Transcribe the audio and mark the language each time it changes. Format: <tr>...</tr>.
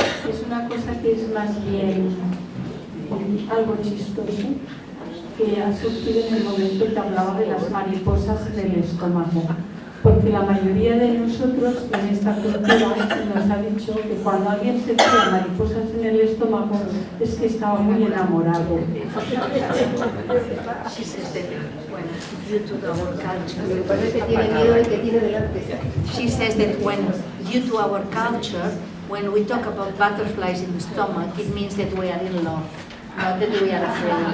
<es>Es una cosa que es más bien algo chistoso que ha surgido en el momento que hablaba de las mariposas en el estómago. Porque la mayoría de nosotros en esta cultura nos ha dicho que cuando alguien se tira mariposas en el estómago es que estaba muy enamorado.</es> <en>She says that, bueno, due to our culture,</en> <es>Lo que pasa es que tiene miedo del que tiene delante.</es> <en>she says that due to our culture, when we talk about butterflies in the stomach, it means that we are in love, not that we are afraid.</en>